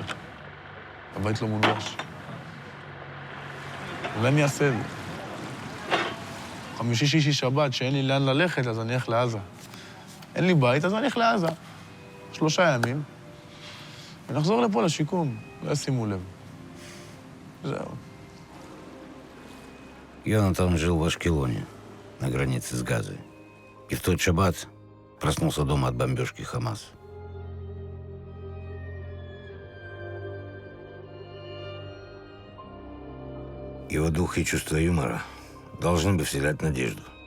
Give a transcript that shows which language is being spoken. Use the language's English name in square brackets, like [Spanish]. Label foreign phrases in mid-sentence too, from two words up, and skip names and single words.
[Hebrew] הבית לא מונגש. אולי אני אעשה את זה. 5, 6, שבת, שאין לי לאן ללכת, אז אני אלך לעזה. אין לי בית, אז אני אלך לעזה. 3 ימים, ונחזור לפה לשיקום, לא ישימו לב. זהו. [Russian] Йонатан жил в Ашкелоне, на границе с Газой. И в тот шаббат проснулся дома от бомбежки Хамас. Его дух и чувство юмора должны бы вселять надежду.